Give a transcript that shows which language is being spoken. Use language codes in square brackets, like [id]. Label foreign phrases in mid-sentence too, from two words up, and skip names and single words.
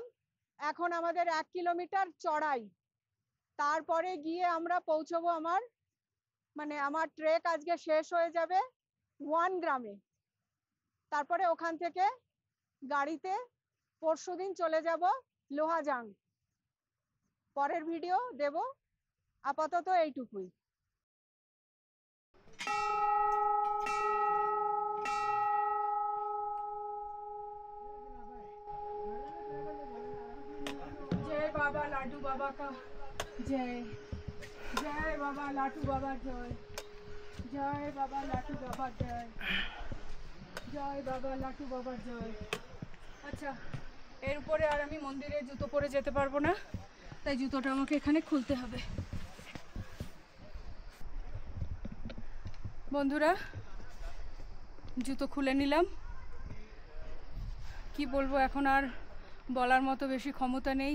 [bn] এখন আমাদের 1 কিলোমিটার চড়াই, তারপরে গিয়ে আমরা পৌঁছবো আমার ট্রেক আজকে শেষ হয়ে যাবে 1 গ্রামে। তারপরে ওখান থেকে গাড়িতে পরশুদিন চলে যাব লোহাজাং। পরের ভিডিও দেব, আপাতত এইটুকুই। [hi] जय बाबा लाटू बाबा का जय, जय बाबा लाटू बाबा जय, जय बाबा लाटू बाबा जय, जय बाबा लाटू बाबा जय। [bn] আচ্ছা, এর উপরে আর আমি মন্দিরে জুতো পরে যেতে পারবো না, তাই জুতোটা আমাকে এখানে খুলতে হবে। বন্ধুরা, জুতো খুলে নিলাম। কি বলবো, এখন আর বলার মতো বেশি ক্ষমতা নেই।